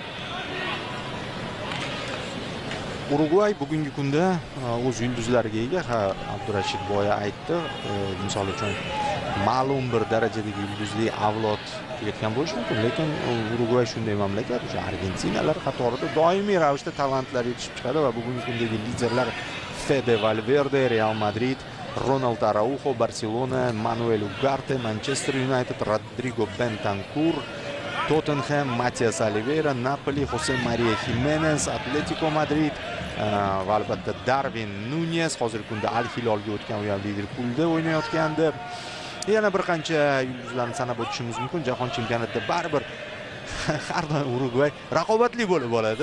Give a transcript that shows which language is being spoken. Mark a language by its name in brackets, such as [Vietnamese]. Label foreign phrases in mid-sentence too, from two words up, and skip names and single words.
[Uzbek] Urugvay bugungi kunda o'z yulduzlariga ega. Abdurashid boya aytdi, misol uchun ma'lum bir darajadagi yulduzli avlod kelayotgan bo'lishi mumkin, lekin Urugvay shunday mamlakat, o'sha Argentinalar qatorida doimiy ravishda talantlar yetishib chiqadi va bugungi kundagi liderlar Fede Valverde, Real Madrid, Ronald Araujo, Barcelona, Manuel Ugarte, Manchester United, Rodrigo Bentancur, Tottenham, Matias Oliveira, Napoli, Jose Maria Jimenez, Atletico Madrid va albatta Darwin Núñez, hozirgi kunda Al Hilolga o'tgan, u ham Liverpoolda o'ynayotgandi. Yana bir qancha yulduzlarni sanab o'tishimiz mumkin. Jahon chempionatida baribir har doim Urugvay raqobatli bo'lib oladi.